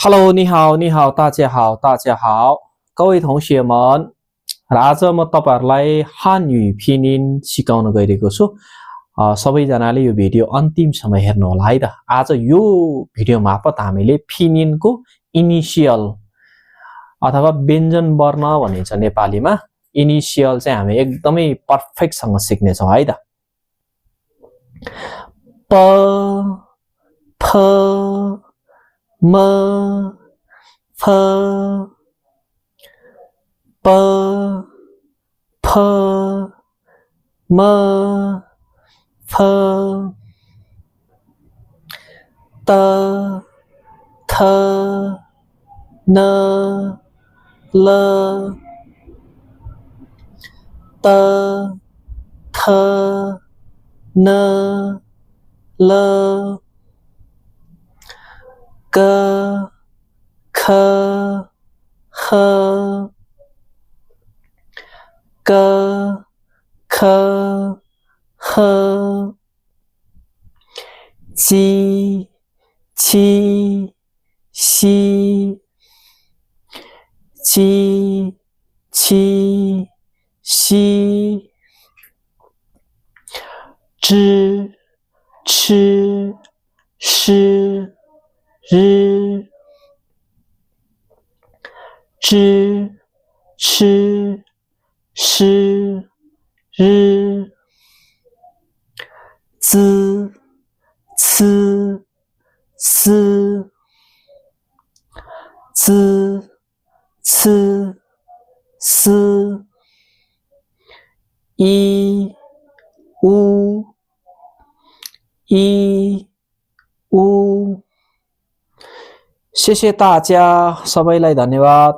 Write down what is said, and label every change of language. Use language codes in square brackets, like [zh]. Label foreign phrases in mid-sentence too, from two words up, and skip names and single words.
[zh] Hello，你好，你好，大家好，大家好，各位同学们。 [ne] आज म तपाईहरुलाई हानयु पिनिन सिकाउन गइरहेको छु। सबैजनाले यो भिडियो अन्तिमसम्म हेर्नु होला है त। आज यो भिडियो मार्फत हामीले पिनिनको इनिशियल अथवा व्यञ्जन वर्ण भनिन्छ नेपालीमा। इनिशियल चाहिँ हामी एकदमै पर्फेक्ट सँग सिक्ने छौं है त। [zh] 波 坡 摸 佛 波 坡摸 佛 得 特 讷 勒 得 特 讷 勒 哥 科 喝哥 科 喝 基 欺 希 基 欺 希知吃诗日知吃诗日滋呲丝滋呲丝一乌一乌。谢谢大家， [ne] सबैलाई धन्यवाद।